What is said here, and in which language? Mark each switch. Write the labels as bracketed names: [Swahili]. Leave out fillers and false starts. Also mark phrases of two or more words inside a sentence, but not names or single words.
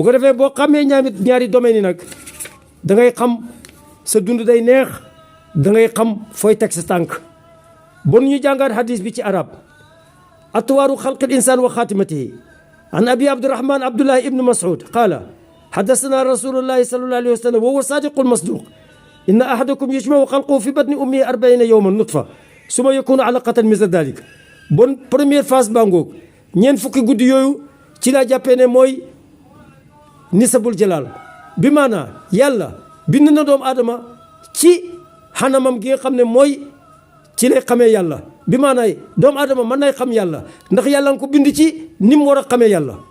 [Wolof] ko defee boo xamee ñaari domaine yi nag da ngay xam sa dund day neex da ngay xam fooy teg sa tànk bon ñu jàngaat hadis bi ci arab atwaaru [Arabic] خلق الإنسان وخاتمته عن أبي عبد الرحمن عبد الله بن مسعود قال حدثنا رسول الله صلى الله عليه وسلم وهو صادق المصدوق إن أحدكم يجمع خلقه في بطن أمه 40 يوما نطفة ثم يكون علقة مثل ذلك [Wolof] bon [French] première phase [Wolof] baa ngoog ñeent fukki guddi yooyu ci laa jàppee ne mooy [Arabic] نصاب الجلال [Wolof] bi maanaa yàlla bind na doomu aadama ci xanamam gi nga xam ne mooy ci lay xamee yàlla bi maanaay doomu aadama mën nay xam yàlla ndax yàlla nga ko bind ci ni mu war a xamee yàlla